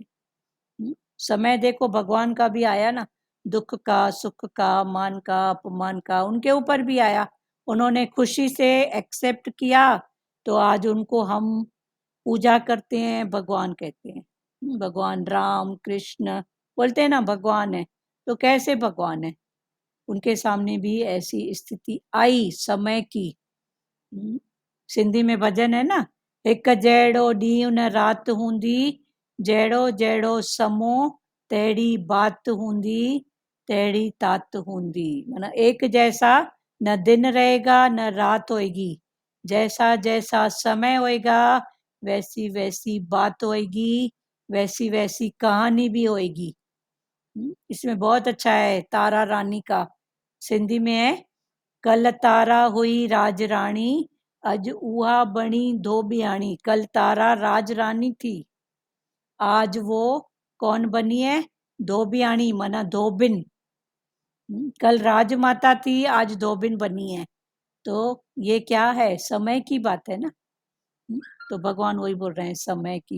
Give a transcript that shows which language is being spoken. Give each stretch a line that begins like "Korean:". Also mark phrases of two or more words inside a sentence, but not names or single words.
Hindi: समय देखो भगवान का भी आया ना, दुख का सुख का मान का अपमान का उनके ऊपर भी आया, उन्होंने खुशी से एक्सेप्ट किया, तो आज उनको हम पूजा करते हैं, भगवान कहते हैं। भगवान राम कृष्ण बोलते हैं ना भगवान है, तो कैसे भगवान है, उनके सामने भी ऐसी स्थिति आई समय की। सिंधी में भजन है ना,
Sindhi: एक जहिड़ो ॾींहुं न रात हूंदी, जहिड़ो जहिड़ो समो तहिड़ी बात हूंदी, तहिड़ी तात हूंदी।
Hindi: माना एक जैसा न दिन रहेगा न रात होएगी, जैसा जैसा समय होएगा वैसी वैसी बात होएगी, वैसी वैसी कहानी भी होएगी। इसमें बहुत अच्छा है तारा रानी का, सिंधी में है,
Sindhi: कल तारा हुई राज रानी, अज उहा बणी धोबियाणी।
Hindi: कल तारा राज रानी थी, आज वो कौन बनी है, धोबियाणी माना धोबिन। कल राजमाता थी, आज धोबिन बनी है। तो ये क्या है, समय की बात है ना। तो भगवान वही बोल रहे हैं समय की।